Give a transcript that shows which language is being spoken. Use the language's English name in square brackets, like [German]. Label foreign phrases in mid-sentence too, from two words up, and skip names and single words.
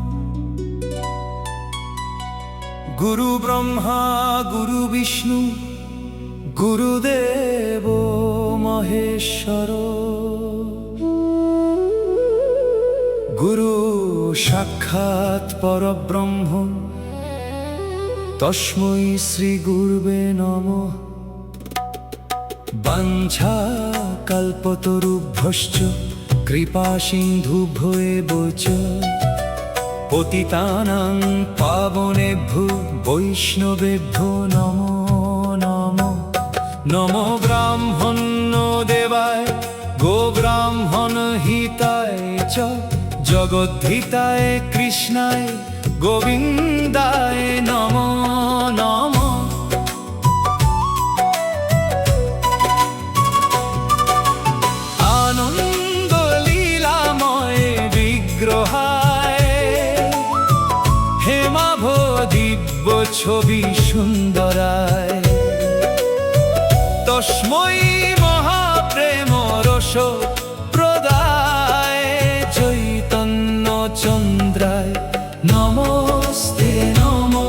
[Sanskrit] গুরু ব্রহ্মা গুরু বিষ্ণু গুরুদেব মহেশ্বর, গুরু সাক্ষাৎ পরব্রহ্ম তস্मै শ্রী গুরবে নমঃ। বাঞ্ছা কল্পতরুভ্যশ্চ কৃপা সিন্ধুভ্য চ পতিতানাং পাবনেভ্যো বৈষ্ণবেভ্যো নমো নমঃ। নমো ব্রাহ্মণ দেবায় গো ব্রাহ্মণ হিতায় চ জগদ্ধিতায় কৃষ্ণায় গোবিন্দায় নমো নমঃ। আনন্দ লীলাময় বিগ্রহায় হেমাভ দিব্য ছবি সুন্দরায় তস্मै মহাপ্রেম রস প্রদায় চৈতন্য চন্দ্রায় নমস্তে নমো।